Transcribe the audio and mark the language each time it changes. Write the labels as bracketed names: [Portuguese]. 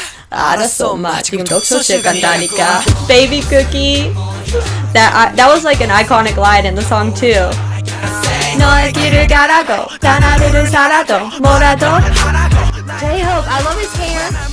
[Korean] 알았어 마 지금 독서실 간다니까. [English] Baby cookie. That was like an iconic line in the song too. [Korean] 너의 길을 가라고 단 하루를 살아도 뭐라도 J-Hope, [English] I love his hair.